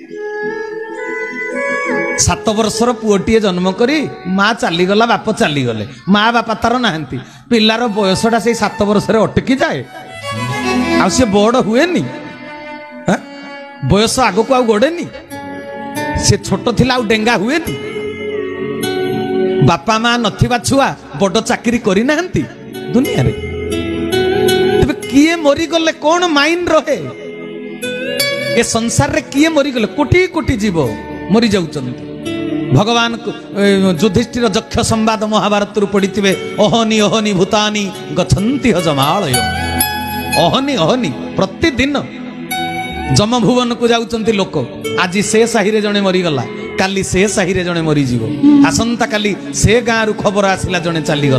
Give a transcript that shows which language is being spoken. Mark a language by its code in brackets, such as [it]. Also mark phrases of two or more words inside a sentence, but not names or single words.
[or] 7 ବର୍ଷର ପୁଅଟିଏ ଜନ୍ମ କରି ମା' ଚାଲିଗଲା ବାପ ଚାଲିଗଲେ ମା' ବାପା ତାର ନାହାନ୍ତି ପିଲାର ବୟସଟା ସେ 7 ବର୍ଷ ଅଟକି ଯାଏ ଆ ସେ ବଡ଼ ହୁଏନି ବୟସ ଆଗ କୁ ଗଡ଼େନି ସେ ଛୋଟ ଥିଲା ଆ ଡେଙ୍ଗା ହୁଏନି ବାପା ମା' ନଥିବା ଛୁଆ ବଡ଼ ଚାକିରି କରି ନାହାନ୍ତି ଦୁନିଆ ରେ ତେବେ କିଏ ମରି ଗଲେ କୌନ ମାଇଣ୍ଡ ରହେ ଏ ସଂସାର ରେ କିଏ ମରି ଗଲେ କୋଟି କୋଟି ଜୀବ ମରି ଯାଉଛନ୍ତି ଭଗବାନ ଯୁଧିଷ୍ଠିର ଯକ୍ଷ ସମ୍ବାଦ ମହାଭାରତ ପଢ଼ି [sa] अहनि अहनि भूतानि गच्छन्ति हजमालय [or] ଅହନି ଅହନି ପ୍ରତିଦିନ ଯମଭୁବନ କୁ ଯାଉଛନ୍ତି ଲୋକ ଆଜି ସେ ସାହି ରେ ଜଣେ ମରିଗଲା କାଲି ସେ ସାହି ରେ ଜଣେ ମରିଯିବ ଆସନ୍ତା କାଲି ସେ ଗାଁ ରୁ ଖବର ଆସିଲା ଜଣେ ଚାଲିଗଲା।